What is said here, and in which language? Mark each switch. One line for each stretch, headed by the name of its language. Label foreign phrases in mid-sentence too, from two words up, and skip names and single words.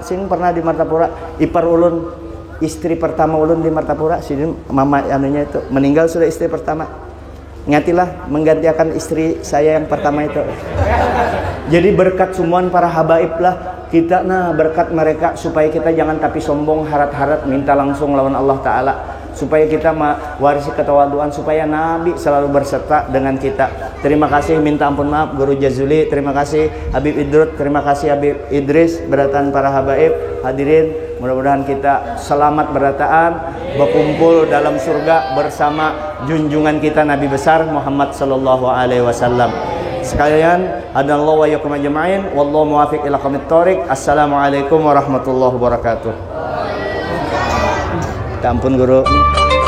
Banjar: Sin pernah di Martapura. Ipar ulun, istri pertama ulun di Martapura. Sidin mama anunya itu meninggal, sudah istri pertama. Ngatilah menggantikan istri saya yang pertama itu. Jadi berkat semuaan para habaib lah kita, nah berkat mereka supaya kita jangan tapi sombong, harat-harat, minta langsung lawan Allah Ta'ala,
Indonesian: supaya kita mewarisi ketawaduan, supaya Nabi selalu berserta dengan kita. Terima kasih, minta ampun maaf Guru Jazuli, terima kasih Habib Idrut, terima kasih Habib Idris, berataan para habaib. Hadirin, mudah-mudahan kita selamat berataan, berkumpul dalam surga bersama junjungan kita Nabi besar Muhammad
Arabic: صلى الله عليه وسلم.
Indonesian: Sekalian,
Arabic: هدانا الله وإياكم أجمعين والله الموفق إلى أقوم الطريق. السلام عليكم ورحمة الله وبركاته.
Banjar: Ampun Guru.